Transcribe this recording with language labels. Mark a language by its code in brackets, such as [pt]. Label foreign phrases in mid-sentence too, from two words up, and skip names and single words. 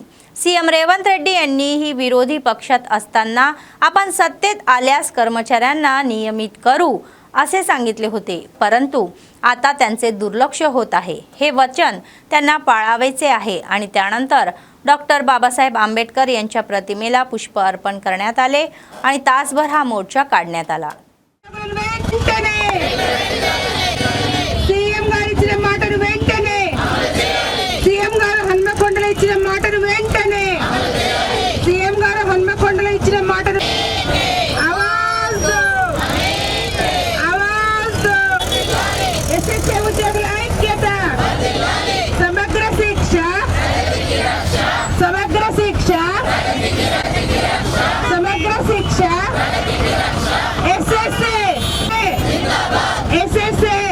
[mr] सीएम रेवंत रेड्डी यांनीही विरोधी पक्षात असताना आपण सत्तेत आल्यास कर्मचाऱ्यांना नियमित करू असे सांगितले होते, परंतु आता त्यांचे दुर्लक्ष होत आहे. हे वचन त्यांना पाळावायचे आहे आणि त्यानंतर डॉक्टर बाबासाहेब आंबेडकर यांच्या प्रतिमेला पुष्प अर्पण करण्यात आले आणि तासभर हा मोर्चा काढण्यात आला. [te] సీఎం గారు ఇచ్చిన మాటను వెంటనే సీఎం గారు హన్మకొండలో ఇచ్చిన మాటను వెంటనే సీఎం గారు హన్మకొండలో ఇచ్చిన మాటను ఆవాజ్ ఆవాజ్ ఎస్ఎస్సీ ఉద్యోగుల ఐక్యత సమగ్ర శిక్ష సమగ్ర శిక్ష సమగ్ర శిక్ష ఎస్ఎస్సీ ఎస్ఎస్సీ